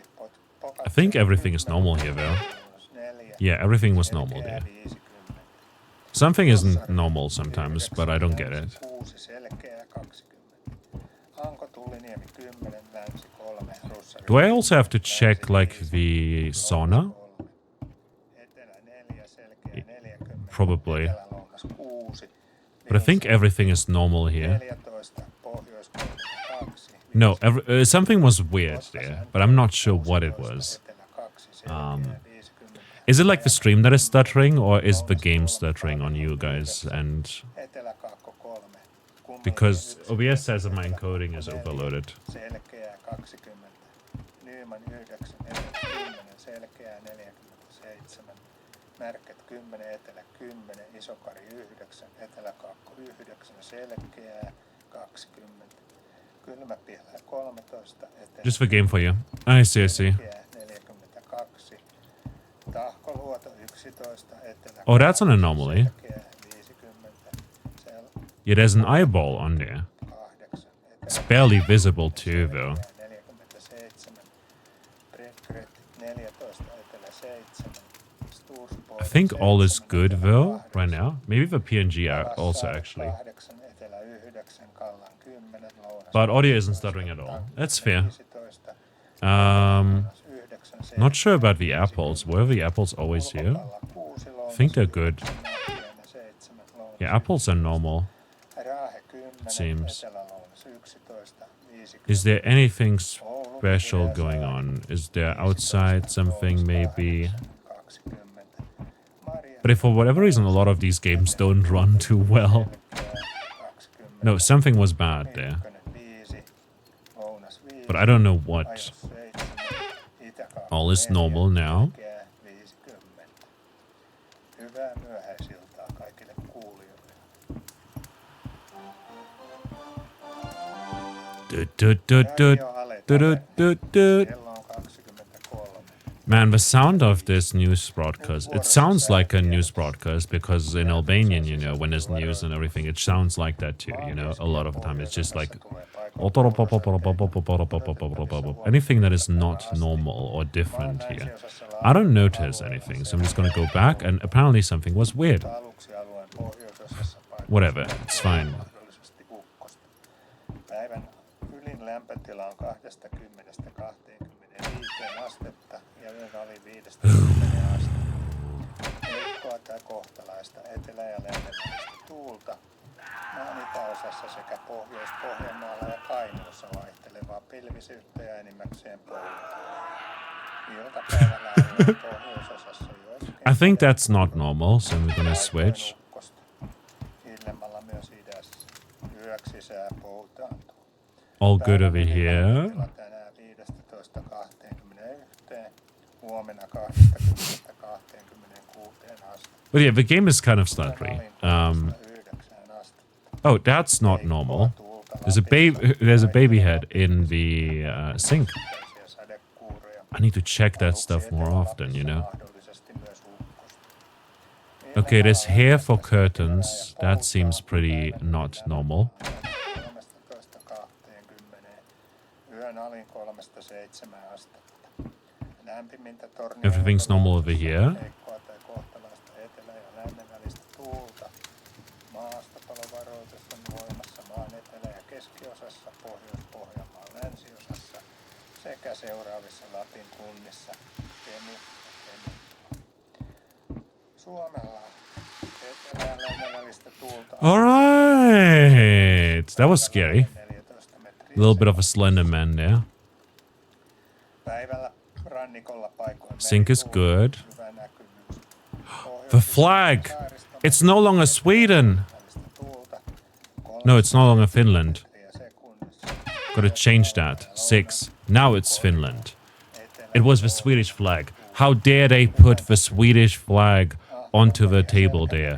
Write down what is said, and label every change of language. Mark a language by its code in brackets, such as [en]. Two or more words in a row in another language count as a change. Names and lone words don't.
[en] I think everything is normal here, though. [fi] 4, [en] Yeah, everything was normal [fi] selkeää [en] there. [fi] 50. [en] Something isn't normal sometimes, but I don't get it. [fi] 6, selkeää 20. Hanko Tulliniemi 10, Länsi 3, Russari. [en] Do I also have to check, like, the sauna? [fi] Etelä 4, selkeää 40. [en] Probably. [fi] Etelä-Lounas 6, [en] But I think everything is normal here. [fi] 14, Pohjois-Pohjois 2. [en] No, something was weird there, but I'm not sure what it was. [fi] Etelä 2, selkeää 50. [en] Is it like the stream that is stuttering, or is the game stuttering on you guys? And [fi] Etelä-Kaakko 3. [en] because OBS says that my encoding is overloaded. [fi] Selkeää 20. Nyman 9, Etelä 10, selkeää 47. Märket 10, Etelä 10, Isokari 9, Etelä-Kaakko 9, selkeää 20. Kylmäpihlä 13, Etelä [en] Just the game for you. I see. [fi] selkeää 42. Tahkoluoto 11, Etelä [en] Oh, that's on anomaly. [fi] selkeää 50. [en] Yeah, there's an eyeball on there. [fi] 8, [en] It's barely visible too, though. [fi] 47, Bredgret 14, Etelä 7, Stursborg [en] I think all is good, though, right now. Maybe the PNG also, actually. [fi] 8, Etelä 9, Kallan 10, Lounas [en] But audio isn't stuttering at all. That's fair. [fi] 15, 9, [en] Not sure about the apples. Were the apples always here? [fi] Kalla 6, [en] I think they're good. [fi] 7, Lounas [en] Yeah, apples are normal. [fi] Raahe 10, [en] Seems. [fi] Etelä-Lounas 11, 50. [en] Is there anything special going on? Is there outside something, maybe? [fi] 20. Maria [en] But if for whatever reason a lot of these games don't run too well. [fi] 20. [en] No, something was bad there. [fi] 5, Lounas 5, [en] But I don't know what. [fi] Ajos 7, Itä-Kaakko [en] All is [fi] 4, [en] normal now. [fi] selkeää 50. Hyvää myöhäisiltaa kaikille kuulijoille. Radio Ale Du-du-du-du-du. kello on 23. [en] Man, the sound of this news broadcast, it sounds like a news broadcast because in Albanian, you know, when there's news and everything, it sounds like that too, you know, a lot of the time. It's just like anything that is not normal or different here. I don't notice anything, so I'm just gonna go back, and apparently something was weird. [fi] Aluksi alueen pohjoisosassa paikalla [en] Whatever, it's fine. [fi] mahdollisesti ukkosta. Päivän ylin lämpötila on 20–25 astetta ja yön ali 5–10 astetta. Heikkoa tai kohtalaista etelä- ja lännenvälistä tuulta. Maan itäosassa sekä Pohjois-Pohjanmaalla ja Kainuussa vaihtelevaa pilvisyyttä ja enimmäkseen poutaa. Iltapäivällä alueen pohjoisosassa joissakin [en] I think that's not normal, so I'm gonna switch. [fi] ukkosta. Illemmalla myös idässä. Yöksi sää poutaantuu. [en] All good over here. [fi] Tänään 15–21, huomenna 20–26 astetta. [en] But yeah, the game is kind of stuttery. [fi] 9 astetta. [en] Oh, that's not normal. There's a baby head in the sink. [fi] Sadekuuroja. [en] I need to check that stuff more often, you know. [fi] Mahdollisesti myös ukkosta. [en] Okay, there's hair for curtains. That seems pretty not normal. [fi] 13–20. Yön alin 3–7 astetta. Lämpimintä tornia. [en] Everything's normal over here. [fi] Heikkoa tai kohtalaista etelä- ja lännen välistä tuulta. Maastopalovaroitus on voimassa maan etelä- ja keskiosassa, Pohjois-Pohjanmaan länsiosassa sekä seuraavissa Lapin kunnissa. Suomella etelä- ja lännen välistä tuulta. [en] Alright! That was scary. [fi] 14 metriä. [en] A little bit of a slender man there. [fi] Päivällä rannikolla paikoin [en] Sink is [fi] merituuli, [en] good. [fi] hyvä näkyvyys. [en] The flag! It's no longer Sweden! No, it's no longer Finland. Gotta change that. 6. Now it's Finland. [fi] Etelä [en] It was the Swedish flag. How dare they put the Swedish flag onto the table there?